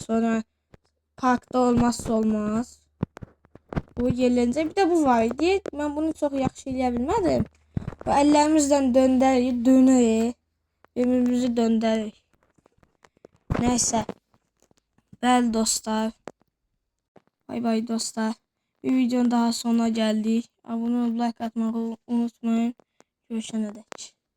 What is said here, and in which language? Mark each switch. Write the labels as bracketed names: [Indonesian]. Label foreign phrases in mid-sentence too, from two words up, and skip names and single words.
[Azerbaijani] Sonra parkda olmazsa olmaz. Bu yerləncə. Bir də bu var idi. Mən bunu çox yaxşı eləyə bilmədim. Bu əllərimizlə dönərik. Ömrümüzü döndərik. Nəysə. Bəli dostlar. Bay bay dostlar. [Turkish] Bir videonun daha sonuna geldik. Abone olup like atmayı unutmayın. Görüşene dek.